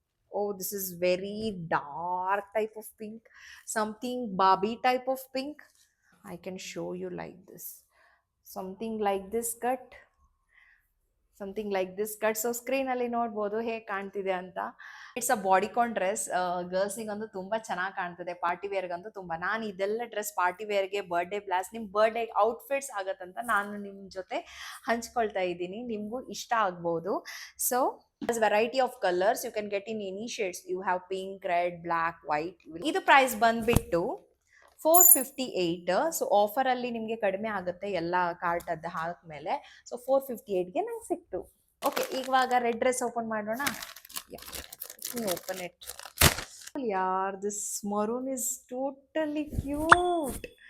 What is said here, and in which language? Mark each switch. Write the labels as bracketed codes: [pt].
[en] Oh, this is very dark type of pink. Something Barbie type of pink. I can show you like this. Something like this cut. Something like this cut. [kn] So screen ಅಲ್ಲಿ ನೋಡ್ಬೋದು ಹೇಗೆ ಕಾಣ್ತಿದೆ ಅಂತ. [en] It's a bodycon dress. [kn] ಗರ್ಲ್ಸಿಗಂತೂ ತುಂಬ ಚೆನ್ನಾಗಿ ಕಾಣ್ತದೆ, party ವೇರ್ಗಂತೂ ತುಂಬ. ನಾನು ಇದೆಲ್ಲ ಡ್ರೆಸ್ ಪಾರ್ಟಿ ವೇರ್ಗೆ, ಬರ್ಡೇ ಬ್ಲಾಸ್, ನಿಮ್ಮ ಬರ್ಡೇ ಔಟ್ಫಿಟ್ಸ್ ಆಗತ್ತಂತ ನಾನು ನಿಮ್ಮ ಜೊತೆ ಹಂಚ್ಕೊಳ್ತಾ ಇದ್ದೀನಿ. ನಿಮಗೂ ಇಷ್ಟ ಆಗ್ಬೋದು. [en] So there's variety of colors you can get in any shades. You have pink, red, black, white. [kn] ಇದು ಪ್ರೈಸ್ ಬಂದ್ಬಿಟ್ಟು 458. ಸೊ ಆಫರ್ ಅಲ್ಲಿ ನಿಮಗೆ ಕಡಿಮೆ ಆಗುತ್ತೆ ಎಲ್ಲ ಕಾರ್ಟ್ ಅದ್ದು ಹಾಕ್ಮೇಲೆ. ಸೊ 458ಗೆ ನಂಗೆ ಸಿಕ್ತು. ಓಕೆ, ಇವಾಗ ರೆಡ್ ಡ್ರೆಸ್ ಓಪನ್ ಮಾಡೋಣ. [en] Open it. ಯಾರ್, this maroon is totally cute.